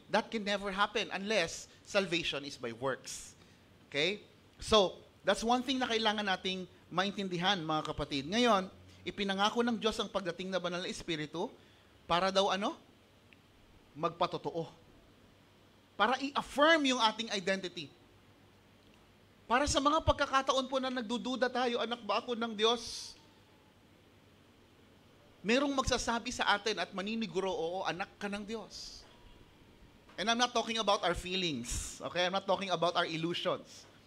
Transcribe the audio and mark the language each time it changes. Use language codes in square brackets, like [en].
[en] That can never happen unless salvation is by works. Okay? So, that's one thing [tl] na kailangan nating maintindihan, mga kapatid. Ngayon, ipinangako ng Diyos ang pagdating na banal na espiritu para daw magpatotoo. Para i-affirm yung ating identity. Para sa mga pagkakataon po na nagdududa tayo, anak ba ako ng Diyos? Merong magsasabi sa atin at maniniguro, oo, anak ka ng Diyos. [en] And I'm not talking about our feelings, okay? I'm not talking about our illusions.